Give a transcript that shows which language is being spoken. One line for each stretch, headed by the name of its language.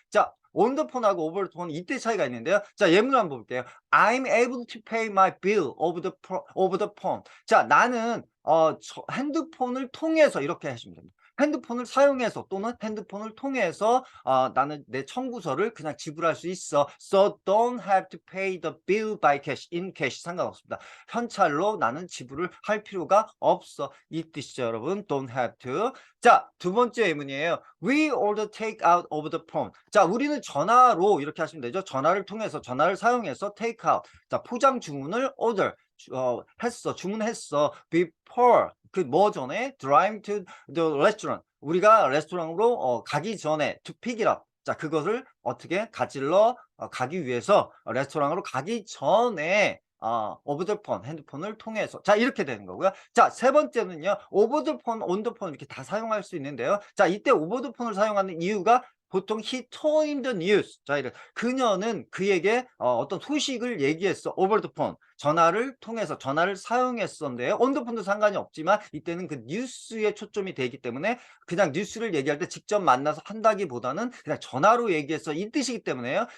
Korean: 자, on the phone하고 over the phone 이때 차이가 있는데요. 자, 예문을 한번 볼게요.
English: I'm able to pay my bill over the phone.
Korean: 자, 나는 핸드폰을 통해서 이렇게 하시면 됩니다. 핸드폰을 사용해서 또는 핸드폰을 통해서 나는 내 청구서를 그냥 지불할 수 있어.
English: So don't have to pay the bill by cash. in cash
Korean: 상관없습니다. 현찰로 나는 지불을 할 필요가 없어. 이 뜻이죠, 여러분.
English: Don't have to.
Korean: 자, 두 번째 예문이에요.
English: We order take out over the phone.
Korean: 자, 우리는 전화로 이렇게 하시면 되죠. 전화를 통해서, 전화를 사용해서
English: take out.
Korean: 자, 포장 주문을 order. 주문했어.
English: before
Korean: 뭐 전에
English: drive to the restaurant.
Korean: 우리가 레스토랑으로 가기 전에
English: to pick it up.
Korean: 자, 그것을 어떻게 가지러 가기 위해서 레스토랑으로 가기 전에
English: over the phone
Korean: 핸드폰을 통해서. 자, 이렇게 되는 거고요. 자, 세 번째는요.
English: over the phone, on the phone
Korean: 이렇게 다 사용할 수 있는데요. 자, 이때 over the phone을 사용하는 이유가 보통
English: he told him the news.
Korean: 자, 그녀는 그에게 어떤 소식을 얘기했어.
English: over the phone.
Korean: 전화를 통해서 전화를 사용했었는데요.
English: on the phone
Korean: 도 상관이 없지만 이때는 그 뉴스에 초점이 되기 때문에 그냥 뉴스를 얘기할 때 직접 만나서 한다기보다는 그냥 전화로 얘기해서 이 뜻이기 때문에요.